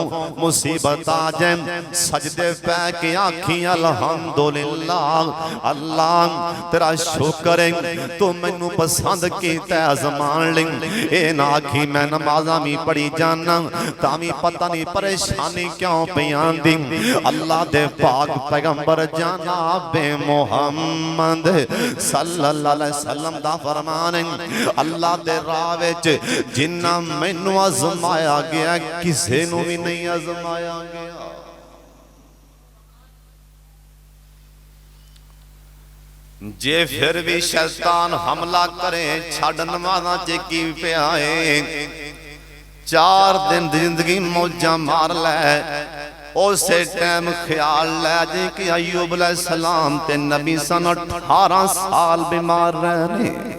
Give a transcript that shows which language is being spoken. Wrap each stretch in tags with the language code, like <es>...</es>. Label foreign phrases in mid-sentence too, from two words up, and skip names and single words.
<pa>مصیبت آ جائے سجدے پے کے آکھی الحمدللہ اللہ تیرا شکر ہے توں مینوں پسند کیتا آزمان لے اے نہ آکھی میں نمازاں بھی پڑھی جانا تامی پتہ نہیں پریشانی کیوں پئی آندی اللہ دے پاک پیغمبر جنابِ محمد</pa> <ar>صلى الله عليه وسلم</ar> <pa>دا فرمان ہے اللہ دے راہ وچ جنّا مینوں آزمایا گیا کسے نوں بھی نہیں آزمایا گیا. جے فیر بھی شیطان حملہ کرے چھڈ نمازاں چ کی پیا ہے 4 دن زندگی موجاں مار لے اسے ٹائم خیال لے جی کہ ایوب علیہ السلام تے نبی سن 18 سال بیمار رہے</pa>